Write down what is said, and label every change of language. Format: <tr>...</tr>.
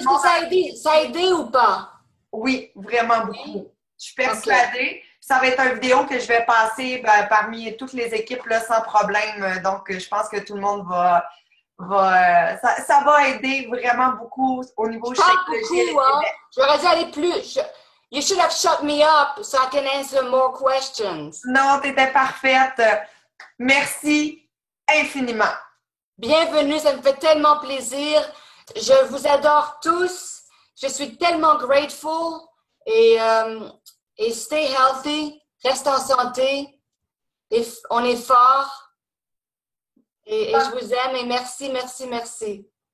<fr>Est-ce que ça a aidé ou pas? Oui, vraiment beaucoup. Je suis persuadée. Ça va être une vidéo que je vais passer parmi toutes les équipes là, sans problème. Donc, je pense que tout le monde ça va aider vraiment beaucoup au niveau Shakeology. J'aurais dû aller plus.</fr> <en>You should have shut me up so I can answer more questions.</en> <fr>Non, tu étais parfaite. Merci infiniment. Bienvenue, ça me fait tellement plaisir. Je vous adore tous. Je suis tellement grateful et</fr> <en>stay healthy,</en> <fr>reste en santé. Et on est fort. Et je vous aime et merci, merci, merci.</fr>